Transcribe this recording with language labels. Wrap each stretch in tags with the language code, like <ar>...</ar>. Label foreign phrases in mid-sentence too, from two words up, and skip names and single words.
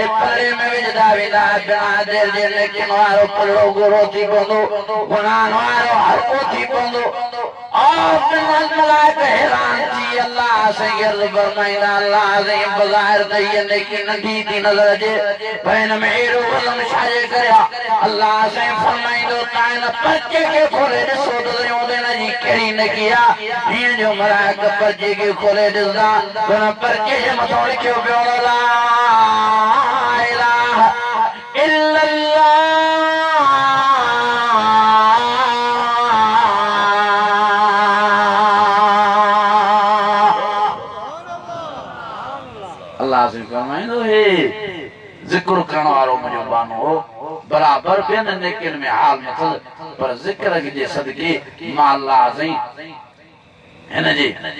<sd>पुरे में विझंदा वेंदा बिना देर जे नेकिन वारो पुरो गोरो थी पवंदो गुनाहनि वारो हल्को थी पवंदो और मलाइक हैरान थी अल्लाह साईं अर्ज़ फरमाईंदा अल्लाह साईं बज़ाहिर त इहा नेकी नंढी थी नज़र अचे पर हिन में अहिड़ो वज़न छाजे करे अल्लाह साईं फरमाईंदो तव्हां हिन पर्चे खे खोले ॾिसो त सयूं हिन जी कहिड़ी नेकी आहे हीअं जो मलाइक पर्चे खे खोले ॾिसंदा हुन पर्चे जे मथां लिखियो पियो ला</sd> <ar>إله إلا الله</ar> <sd>जिक्र करण वारो मुंहिंजो बानो हो बराबर ॿियनि नेकियुनि में हाल न अथसि पर ज़िक्र जे सदके मां अल्लाह साईं हिन जे</sd>